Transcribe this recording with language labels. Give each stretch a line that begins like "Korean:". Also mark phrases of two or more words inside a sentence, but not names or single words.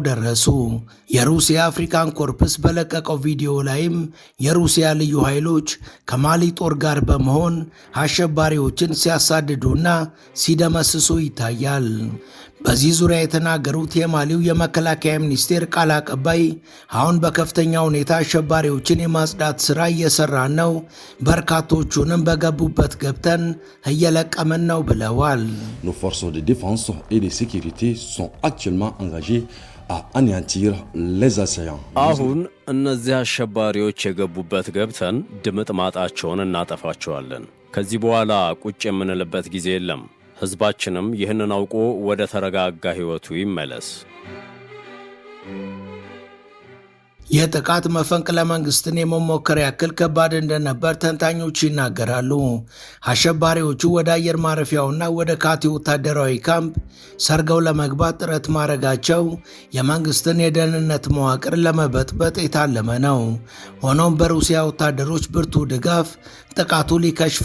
Amharic: ደረሱ። የሩሲያ አፍሪካን ኮርፕስ በለቀቀው ቪዲዮ ላይም የሩሲያ ልዩ ኃይሎች ከማሊ ጦር ጋር በመሆን አሸባሪዎችን ሲያሳድዱና ሲደመስሱ ይታያል። በዚህ ዙሪያ የተናገሩት የማሊው የመከላከያ ሚኒስቴር ቃል አቀባይ አሁን በከፍተኛ ሁኔታ አሸባሪዎችን የማጽዳት ሥራ እየሰራን ነው፣ በርካቶቹንም በገቡበት ገብተን እየለቀምን ነው ብለዋል።
French: Nos forces de défense et de sécurité sont actuellement engagées à anéantir les assaillants.
Amharic: አሁን እነዚህ አሸባሪዎች የገቡበት ገብተን ድምጥማጣቸውን እናጠፋቸዋለን። ከዚህ በኋላ ቁጭ የምንልበት ጊዜ የለም። ሕዝባችንም ይህንን አውቆ ወደ ተረጋጋ ሕይወቱ ይመለስ። የጥቃት መፈንቅለ መንግስትን የመሞከር ያክል ከባድ እንደነበር ተንታኞች ይናገራሉ። አሸባሪዎቹ ወደ አየር ማረፊያውና ወደ ካቲ ወታደራዊ ካምፕ ሰርገው ለመግባት ጥረት ማድረጋቸው የመንግስትን የደህንነት መዋቅር ለመበጥበጥ የታለመ ነው። ሆኖም በሩሲያ ወታደሮች ብርቱ ድጋፍ ጥቃቱ ሊከሽፍ